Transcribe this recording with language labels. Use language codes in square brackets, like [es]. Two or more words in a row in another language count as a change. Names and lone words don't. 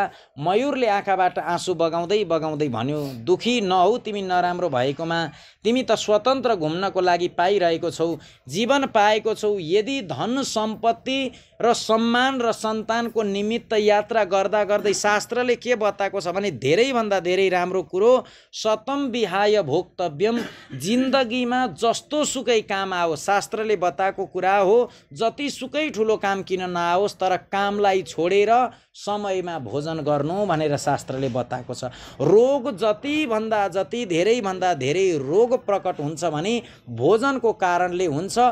[ne] मयूरले आँखाबाट आँसु बगाउँदै बगाउँदै भन्यो, दुखी नहौ तिमी नराम्रो भएकोमा, तिमी त स्वतन्त्र घुम्नको लागि पाइरहेको छौ, जीवन पाएको छौ। यदि धन सम्पत्ति र सम्मान र सन्तानको निमित्त यात्रा गर्दा गर्दै शास्त्रले के बताएको छ भने धेरैभन्दा धेरै राम्रो कुरो [sa] सतम विहाय भोक्तव्यम, [ne] जिन्दगीमा जस्तो सुकै काम आओ, शास्त्रले बताएको कुरा हो, जति सुकै ठुलो काम काम किन नआओस् तर कामलाई छोडेर समयमा भोजन गर्नु भनेर शास्त्रले बताएको छ। रोग जति धेरैभन्दा धेरै रोग प्रकट हुन्छ भने भोजनको कारणले हुन्छ।